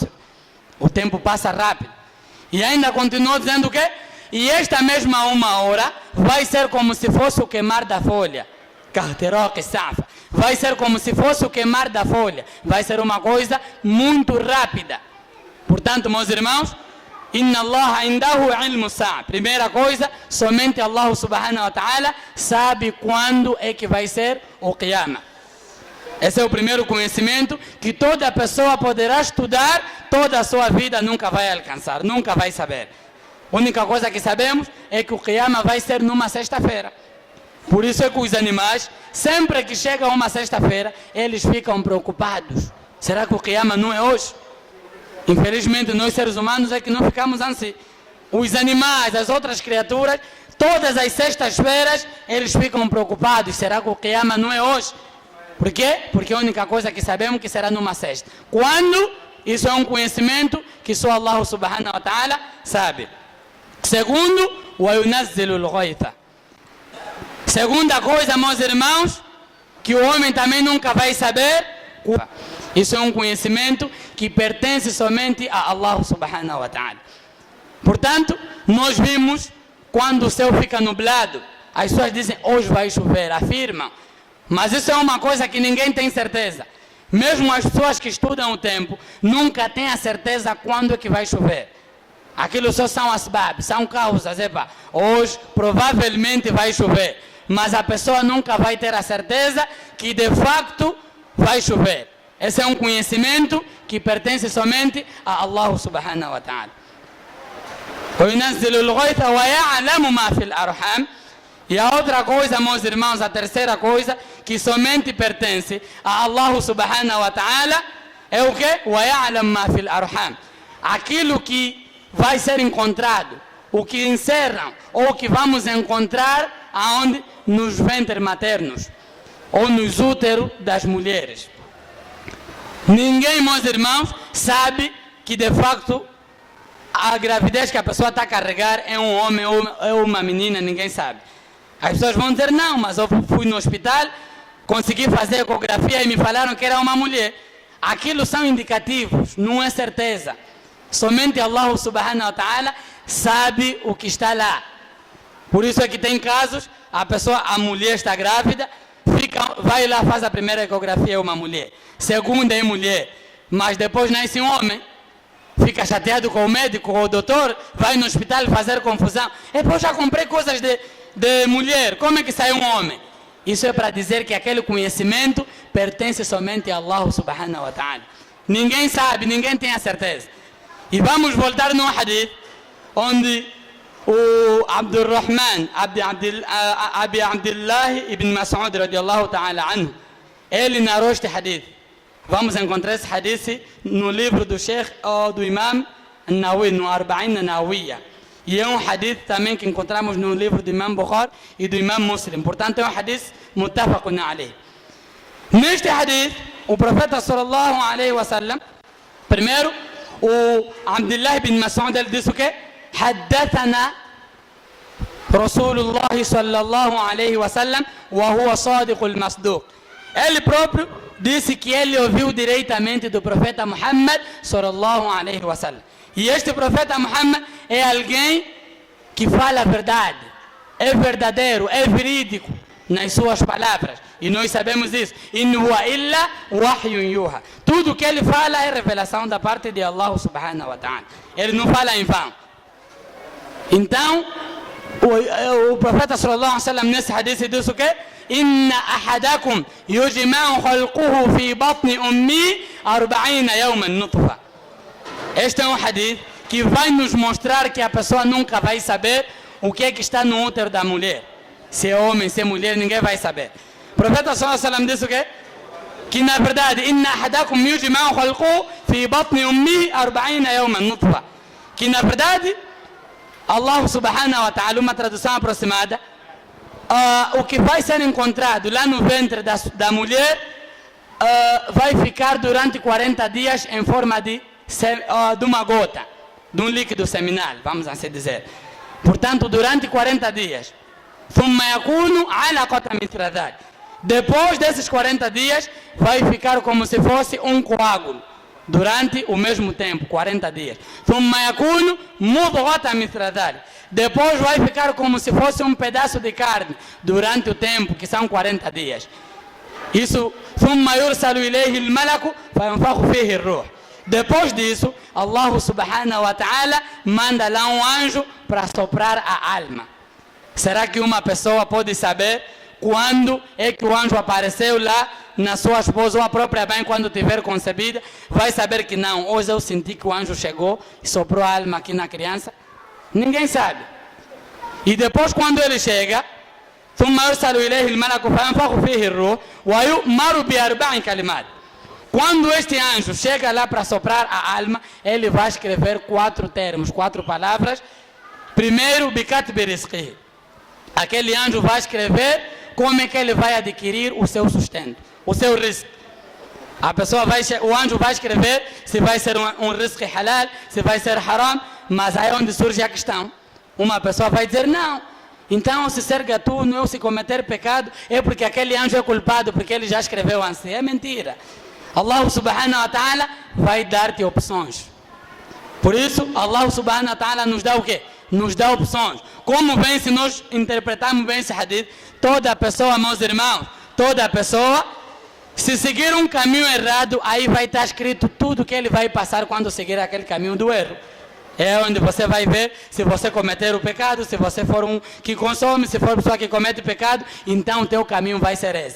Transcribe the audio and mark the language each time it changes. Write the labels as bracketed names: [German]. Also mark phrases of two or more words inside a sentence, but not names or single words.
[Portuguese] O tempo passa rápido. E ainda continuou dizendo o quê? E esta mesma uma hora vai ser como se fosse o queimar da folha. Vai ser como se fosse o queimar da folha. Vai ser uma coisa muito rápida. Portanto, meus irmãos, [Arabic] إن الله عنده علم الساعة. [Portuguese] Primeira coisa, somente [Arabic] الله سبحانه وتعالى [Portuguese] sabe quando é que vai ser o Qiyamah. Esse é o primeiro conhecimento que toda pessoa poderá estudar, toda a sua vida nunca vai alcançar, nunca vai saber. A única coisa que sabemos é que o Qiyamah vai ser numa sexta-feira. Por isso é que os animais, sempre que chega uma sexta-feira, eles ficam preocupados. Será que o Qiyamah não é hoje? Infelizmente, nós seres humanos é que não ficamos assim. Os animais, as outras criaturas, todas as sextas-feiras, eles ficam preocupados. Será que o Qiyamah não é hoje? Por quê? Porque a única coisa que sabemos que será numa sexta. Quando? Isso é um conhecimento que só [Arabic] الله سبحانه وتعالى [Portuguese] sabe. Segundo, [Arabic] وَيُنَزِّلُ الْغَيْثَ. [Portuguese] Segunda coisa, meus irmãos, que o homem também nunca vai saber. Isso é um conhecimento que pertence somente a [Arabic] الله سبحانه وتعالى. [Portuguese] Portanto, nós vimos quando o céu fica nublado, as pessoas dizem, hoje vai chover, afirmam. Mas isso é uma coisa que ninguém tem certeza. Mesmo as pessoas que estudam o tempo, nunca têm a certeza quando é que vai chover. Aquilo só são asbab, são causas. Epa, hoje provavelmente vai chover. Mas a pessoa nunca vai ter a certeza que de facto vai chover. Esse é um conhecimento que pertence somente a [Arabic] الله سبحانه وتعالى. وَيُنَزِّلُ الْغَيْثَ وَيَعْلَمُ مَا فِي الْأَرْحَامِ. [Portuguese] E a outra coisa, meus irmãos, a terceira coisa, que somente pertence a [Arabic] الله سبحانه وتعالى, [Portuguese] é o quê? [Arabic] وَيَعْلَمُ مَا فِي الْأَرْحَامِ. [Portuguese] Aquilo que vai ser encontrado, o que encerram, ou que vamos encontrar aonde? Nos ventres maternos, ou nos úteros das mulheres. Ninguém, meus irmãos, sabe que de facto a gravidez que a pessoa está a carregar é um homem ou é uma menina, ninguém sabe. As pessoas vão dizer, não, mas eu fui no hospital, consegui fazer ecografia e me falaram que era uma mulher. Aquilo são indicativos, não é certeza. Somente [Arabic] الله سبحانه وتعالى [Portuguese] sabe o que está lá. Por isso é que tem casos, a mulher está grávida, vai lá, faz a primeira ecografia, é uma mulher. Segunda é mulher, mas depois nasce um homem. Fica chateado com o médico, com o doutor, vai no hospital fazer confusão. Eu já comprei coisas de mulher, como é que sai um homem? Isso é para dizer que aquele conhecimento pertence somente a [Arabic] الله سبحانه وتعالى. [Portuguese] Ninguém sabe, ninguém tem a certeza. E vamos voltar no hadith, onde o Abdurrahman, Abi Abdullah ibn Mas'ud [Arabic] رضي الله تعالى عنه, [Portuguese] ele narrou este hadith. Vamos encontrar esse hadith no livro do Sheikh ou do Imam Nawawi, no Arba'in Nawawiya. E é um hadith também que encontramos no livro do Imam Bukhari e do Imam Muslim. Portanto, é um hadith [Arabic] متفق عليه. [Portuguese] Neste hadith, o profeta [Arabic] صلى الله عليه وسلم, [Portuguese] primeiro, o Abdullah ibn Mas'ud, ele disse o quê? [Arabic] حدثنا رسول الله صلى الله عليه وسلم وهو صادق المصدوق. [Portuguese] Ele próprio disse que ele ouviu diretamente do profeta Muhammad [Arabic] صلى الله عليه وسلم. [Portuguese] E este profeta Muhammad é alguém que fala a verdade, é verdadeiro, é verídico nas suas palavras. E nós sabemos isso. [Arabic] إن هو إلا وحي يوحى. [Portuguese] Tudo que ele fala é revelação da parte de [Arabic] الله سبحانه وتعالى. [Portuguese] Ele não fala em vão. Então, O profeta [Arabic] صلى الله عليه وسلم [Portuguese] nesse hadith disse o quê? [Arabic] إن أحدكم يجمع خلقه في بطن أمه 40 يوما نطفة. [Portuguese] Este é um hadith que vai nos mostrar que a pessoa nunca vai saber o que é que está no útero da mulher. Se é homem, se é mulher, ninguém vai saber. O profeta [Arabic] صلى الله عليه وسلم [Portuguese] disse o quê? Que na verdade, [Arabic] إن أحدكم يجمع خلقه في بطن أمه 40 يوما نطفة. [Portuguese] Que na verdade, [Arabic] الله سبحانه وتعالى, [Portuguese] uma tradução aproximada, o que vai ser encontrado lá no ventre da mulher vai ficar durante 40 dias em forma de uma gota, de um líquido seminal, vamos assim dizer. Portanto, durante 40 dias. [Arabic] ثم يكون علقة مثل ذلك. [Portuguese] Depois desses 40 dias, vai ficar como se fosse um coágulo. Durante o mesmo tempo, 40 dias. [Arabic] ثم يكون مضغة مثل ذلك. [Portuguese] Depois vai ficar como se fosse um pedaço de carne. Durante o tempo, que são 40 dias. Isso, [Arabic] ثم يرسل إليه الملك فينفخ فيه الروح. [Portuguese] Depois disso, [Arabic] الله سبحانه وتعالى [Portuguese] manda lá um anjo para soprar a alma. Será que uma pessoa pode saber quando é que o anjo apareceu lá na sua esposa ou a própria mãe quando tiver concebida? Vai saber que não. Hoje eu senti que o anjo chegou e soprou a alma aqui na criança. Ninguém sabe. E depois quando ele chega, [Arabic] ثم يرسل إليه الملك فينفخ فيه الروح ويؤمر بأربع كلمات. [Portuguese] Quando este anjo chega lá para soprar a alma, ele vai escrever 4 termos, 4 palavras. Primeiro, bikat berisqi. Aquele anjo vai escrever como é que ele vai adquirir o seu sustento, o seu risco. O anjo vai escrever se vai ser um risco halal, se vai ser haram, mas aí é onde surge a questão. Uma pessoa vai dizer, não, então se ser gatuno, eu se cometer pecado, é porque aquele anjo é culpado, porque ele já escreveu assim. É mentira. [Arabic] الله سبحانه وتعالى [Portuguese] vai dar-te opções. Por isso, [Arabic] الله سبحانه وتعالى [Portuguese] nos dá o quê? Nos dá opções. Como bem, se nós interpretarmos bem esse hadith, toda pessoa, meus irmãos, toda pessoa, se seguir um caminho errado, aí vai estar escrito tudo que ele vai passar quando seguir aquele caminho do erro. É onde você vai ver se você cometer o pecado, se você for um que consome, se for pessoa que comete pecado, então o teu caminho vai ser esse.